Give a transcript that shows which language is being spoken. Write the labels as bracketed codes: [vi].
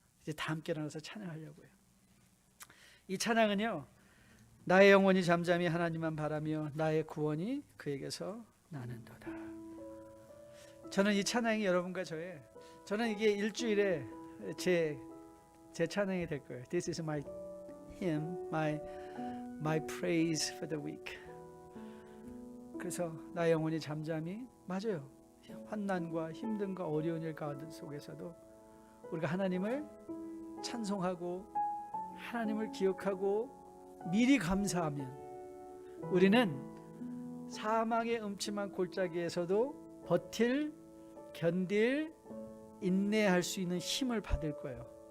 [ko] 이제 다 함께 일어나서 찬양하려고요. 이 찬양은요, 나의 영혼이 잠잠히 하나님만 바라며 나의 구원이 그에게서 나는도다. 저는 이 찬양이 여러분과 저는 이게 일주일에 제 찬양이 될 거예요. [en] This is my hymn, my praise for the week. [ko] 그래서 나의 영혼이 잠잠히, 맞아요, 환난과 힘듦과 어려운 일 가운데 속에서도 우리가 하나님을 찬송하고 하나님을 기억하고 미리 감사하면 우리는 사망의 음침한 골짜기에서도 견딜, 인내할 수 있는 힘을 받을 거예요.